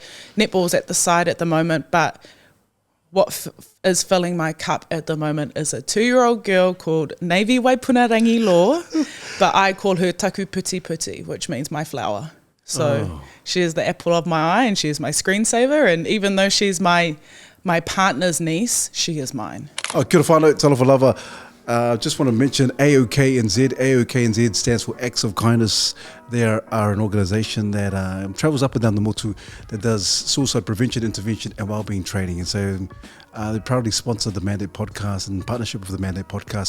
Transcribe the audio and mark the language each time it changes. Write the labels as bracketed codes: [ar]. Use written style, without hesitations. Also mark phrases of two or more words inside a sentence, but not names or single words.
[en] Netball's at the side at the moment, but what is filling my cup at the moment is a 2-year-old girl called Navy Waipunarangi Law, but I call her [mi] Taku Puti Puti, [en] which means my flower. So she is the apple of my eye and she is my screensaver, and even though she's my partner's niece, she is mine. [mi] Kia ora whānau, [sm] talofa lava. [en] Just want to mention AOKNZ. AOKNZ stands for Acts of Kindness. They are an organisation that travels up and down the motu that does suicide prevention, intervention and wellbeing training. And so they proudly sponsor the Mandate Podcast in partnership with the Mandate Podcast.